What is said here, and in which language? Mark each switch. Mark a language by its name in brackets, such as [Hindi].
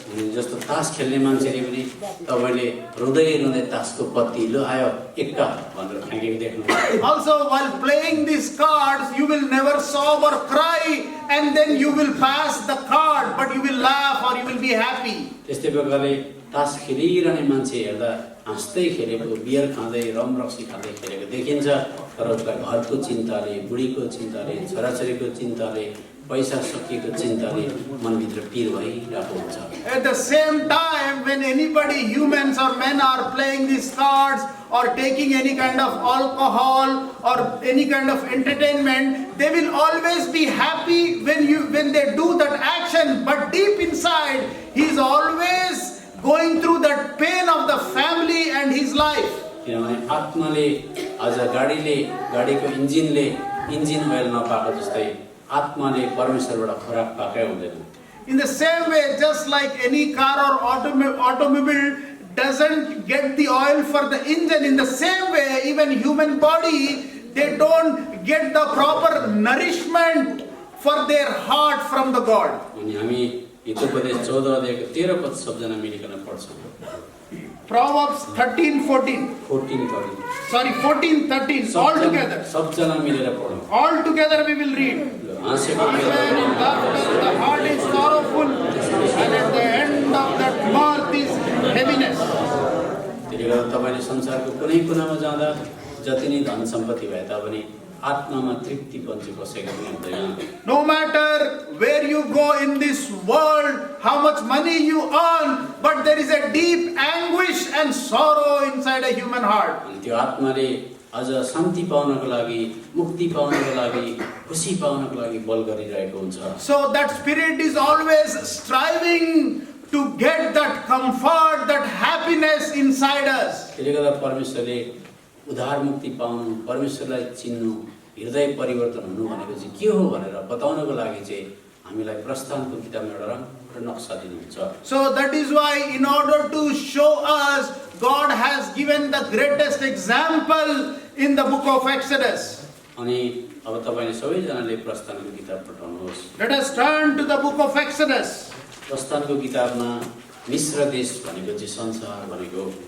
[Nepali] जस्तो तास खेल्ने मान्छेले पनि तपाईले रुँदै रुँदै तासको पत्ती लो आयो एक्का भनेर फ्याँकेको देख्नु। [English] Also while playing these cards, you will never sob or cry, and then you will pass the card, but you will laugh or you will be happy. [Nepali] त्यस्तै प्रकारले तास खेलिरहने मान्छे हेर्दा हाँस्दै खेलेको, बियर खाँदै, रम रक्सी खाँदै खेलेको देखिन्छ तर उसका घरको चिन्ताले, बुढीको चिन्ताले, छोराछोरीको चिन्ताले, पैसा सकिएको चिन्ताले मनभित्र पीर भइरहेको हुन्छ। [English] At the same time, when anybody, humans or men, are playing these cards or taking any kind of alcohol or any kind of entertainment, they will always be happy when they do that action, but deep inside he is always going through that pain of the family and his life. [Nepali] किनभने आत्माले आज गाडीको engine oil नपाएको जस्तै आत्माले परमेश्वरबाट खोराक पाएकै हुँदैन। [English] In the same way, just like any car or automobile doesn't get the oil for the engine, in the same way even human body, they don't get the proper nourishment for their heart from the God. [Nepali] अनि हामी हितोपदेश 14 अध्यायको 13 पद सबजना Millikan पढ्छौँ। [English] Proverbs 13:14. 14:13. All together. [Nepali] सबजना मिलेर पढौँ। [English] All together we will read. [Nepali] हाँसेको [English] The heart is sorrowful, and at the end of that mirth is heaviness. [Nepali] त्यसले गर्दा तपाईले संसारको कुनै कुनामा जाँदा जति नै धन सम्पत्ति भए तापनि आत्मामा तृप्तिपन चाहिँ कसैको पनि हुँदैन। [English] No matter where you go in this world, how much money you earn, but there is a deep anguish and sorrow inside a human heart. [Nepali] अनि त्यो आत्माले अझ शान्ति पाउनको लागि, मुक्ति पाउनको लागि, खुसी पाउनको लागि बल गरिरहेको हुन्छ। [English] So that spirit is always striving to get that comfort, that happiness inside us. [Nepali] त्यसले गर्दा परमेश्वरले उद्धार मुक्ति पाउनु, परमेश्वरलाई चिन्नु, हृदय परिवर्तन हुनु भनेको चाहिँ के हो भनेर बताउनको लागि चाहिँ हामीलाई प्रस्थानको किताबमा एउटा राम्रो नक्सा दिनुहुन्छ। [English] So that is why in order to show us, God has given the greatest example in the book of Exodus. [Nepali] अनि अब तपाईले सबैजनाले प्रस्थानको किताब पढ्नुहोस्। [English] Let us turn to the book of Exodus. [Nepali] प्रस्थानको किताबमा मिस्र देश भनेको चाहिँ संसार भनेको।